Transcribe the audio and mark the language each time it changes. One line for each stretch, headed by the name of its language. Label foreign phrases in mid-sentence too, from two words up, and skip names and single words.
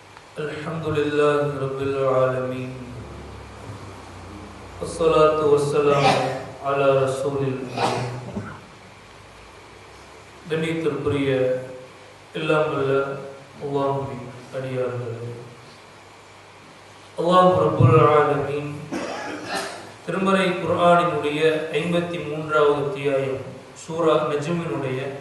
Arabic: الحمد لله رب العالمين والصلاة والسلام على رسول الله.
Tamil: கண்ணியத்திற்குரிய எல்லாம் வல்ல அல்லாஹ்வின் அடியார்களே,
Arabic: الله رب العالمين
Tamil: திருமறை குர்ஆனினுடைய 53வது அத்தியாயம் சூரா நஜ்மினுடைய